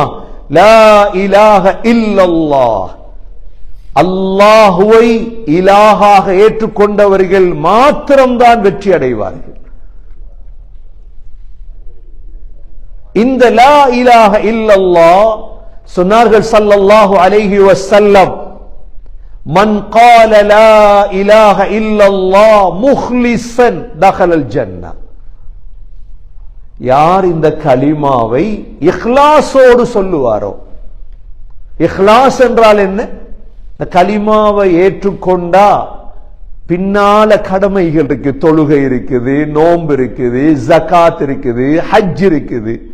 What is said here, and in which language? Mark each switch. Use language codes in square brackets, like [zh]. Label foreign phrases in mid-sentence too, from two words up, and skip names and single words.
[ar] لا إله إلا الله, [ta] அல்லாஹுவை இலாஹாக ஏற்றுக்கொண்டவர்கள் மாத்திரம்தான் வெற்றி அடைவார்கள். [ar] இந்த لا إله إلا الله சொன்னார்கள் صلى الله عليه وسلم من قال لا اله الا الله مخلصا دخل الجنه. [ta] யார் இந்த கலிமாவை இஹ்லாஸோடு சொல்லுவாரோ. இஹ்லாஸ் என்றால் என்ன? இந்த கலிமாவை ஏற்றுக்கொண்டா பின்னால கடமைகள் இருக்கு, தொழுகை இருக்குது, நோன்பு இருக்குது, ஜகாத் இருக்குது, ஹஜ் இருக்குது.